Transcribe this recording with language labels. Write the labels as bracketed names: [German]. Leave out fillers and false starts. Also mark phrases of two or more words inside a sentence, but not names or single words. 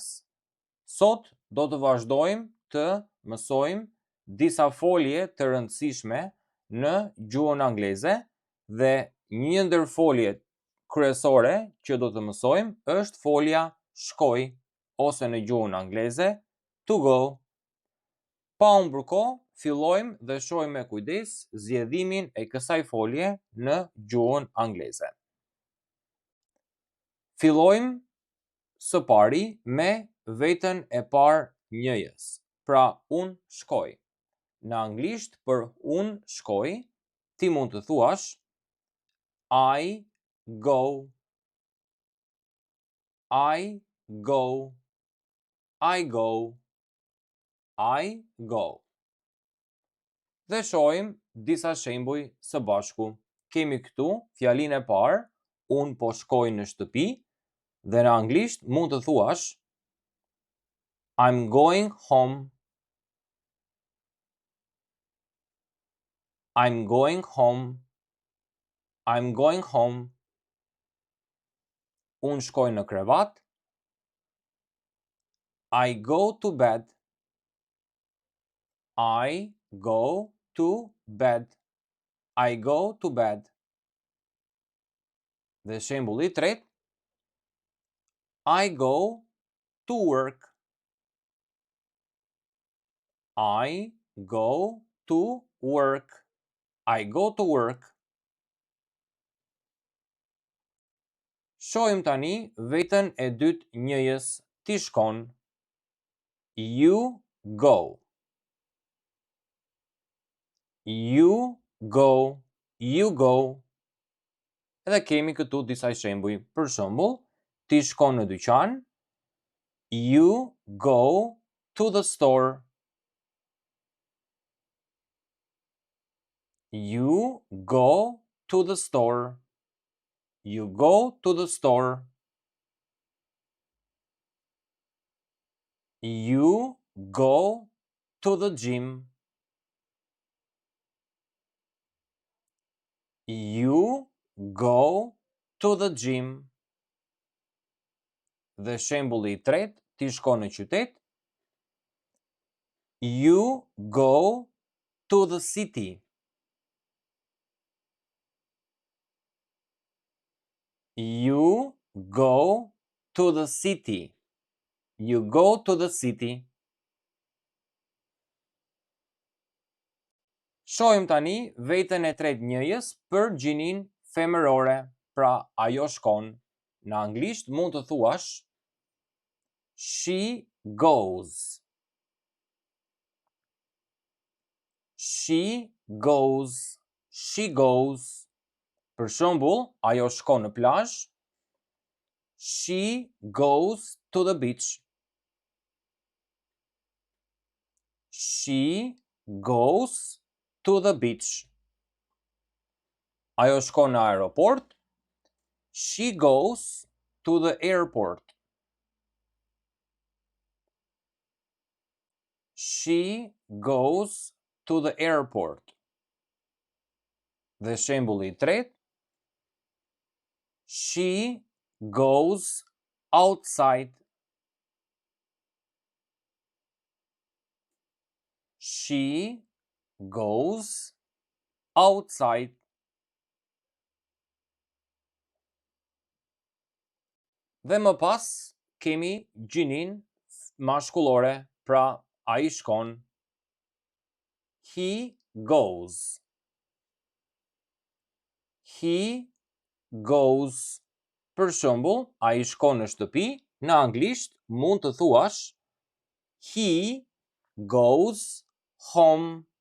[Albanian] Sot do të vazhdojmë të mësojmë disa folje të rëndësishme në gjuhën angleze dhe një ndër foljet kryesore që do të mësojmë është folja shkoj ose në gjuhën angleze [English] to go. [Albanian] Pa humbur kohë, fillojmë dhe shohim me kujdes zgjedhimin e kësaj folje në gjuhën angleze. Fillojmë së pari me vetën e parë njëjës. Pra, unë shkoj. Në anglisht për unë shkoj, ti mund të thuash [English] I go. I go. I go. I go. [Albanian] Dhe shohim disa shembuj së bashku. Kemi këtu fjalinë e parë, unë po shkoj në shtëpi, dhe në anglisht mund të thuash [English] I'm going home. I'm going home. I'm going home. [Albanian] Unë shkoj në krevat. [English] I go to bed. I go to bed. I go to bed. [Albanian] Dhe shembulli i tretë, [English] I go to work. I go to work. I go to work. [Albanian] Shohim tani vetën e dytë njëjës ti shkon. [English] You go. You go. You go. [Albanian] Edhe kemi këtu disa shembuj. Për shembull, ti shkon në dyqan. [English] You go to the store. You go to the store. You go to the store. You go to the gym. You go to the gym. [Albanian] Dhe shembulli i tretë, ti shkon në qytet. [English] You go to the city. You go to the city. You go to the city. [Albanian] Shohim tani vetën e tretë njëjës për gjinin femërore, pra ajo shkon. Në anglisht mund të thuash [English] she goes. She goes. She goes. [Albanian] Për shembull, ajo shkon në plazh. [English] She goes to the beach. She goes to the beach. [Albanian] Ajo shkon në aeroport. [English] She goes to the airport. She goes to the airport. [Albanian] Dhe shembulli i tretë, [English] she goes outside. She goes outside. [Albanian] Dhe më pas kemi gjinin mashkullore, pra ai shkon. [English] He goes. He goes. [Albanian] Për shembull, ai shkon në shtëpi, në anglisht mund të thuash [English] he goes home.